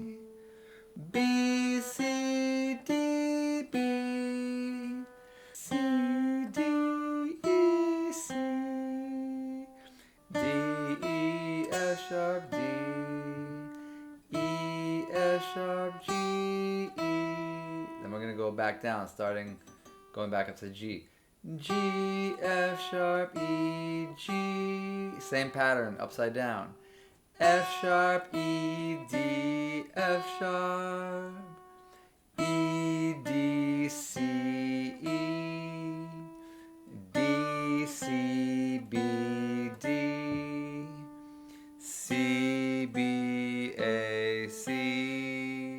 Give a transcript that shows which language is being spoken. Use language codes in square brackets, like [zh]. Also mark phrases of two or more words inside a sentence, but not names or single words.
[en] B, C, D, B. C, D, E, C. D, E, F sharp, D. E, F sharp, G, E. Then we're going to go back down, going back up to G. G, F sharp, E, G. Same pattern, upside down. F sharp, E, D, F sharp. E, D, C, E. D, C, B, D. C, B, A, C.